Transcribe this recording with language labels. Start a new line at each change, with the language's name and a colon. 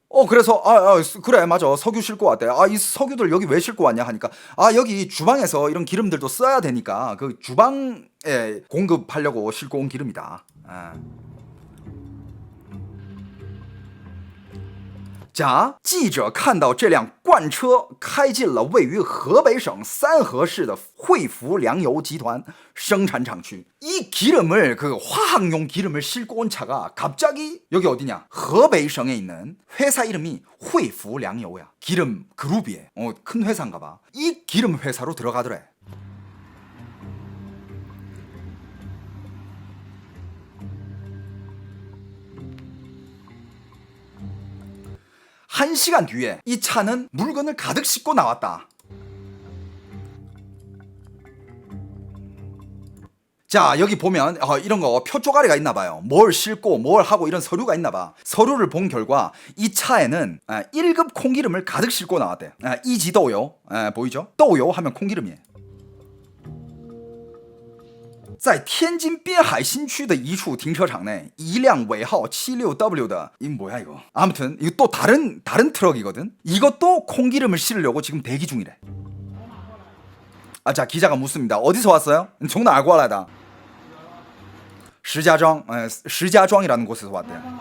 Korean: 그래서 그래 맞아 석유 싣고 왔대. 이 석유들 여기 왜 싣고 왔냐 하니까 여기 주방에서 이런 기름들도 써야 되니까 그 주방에 공급하려고 싣고 온 기름이다.
Chinese: 자，记者看到这辆罐车开进了位于河北省三河市的汇福粮油集团生产厂区.
Korean: 이 기름을 그 화학용 기름을 싣고 온 차가 갑자기 여기 어디냐? 河北省에 있는 회사 이름이汇福粮油야. 기름 그룹이에. 큰 회사인가 봐. 이 기름 회사로 들어가더래. 한 시간 뒤에 이 차는 물건을 가득 싣고 나왔다. 자, 여기 보면 이런 거 표 쪼가리가 있나 봐요. 뭘 싣고 뭘 하고 이런 서류가 있나 봐. 서류를 본 결과 이 차에는 1급 콩기름을 가득 싣고 나왔대. 이지도요. 보이죠? 豆油 하면 콩기름이에요.
Chinese: 在天津滨海新区的一处停车场内，一辆尾号 76W 的
Korean: 이 뭐야 이거? 아무튼 이거 또 다른 트럭이거든. 이것도 콩기름을 실으려고 지금 대기 중이래. 자, 기자가 묻습니다. 어디서 왔어요?
Chinese: 从哪儿过来的?
Korean: 石家庄이라는 곳에서 왔대요.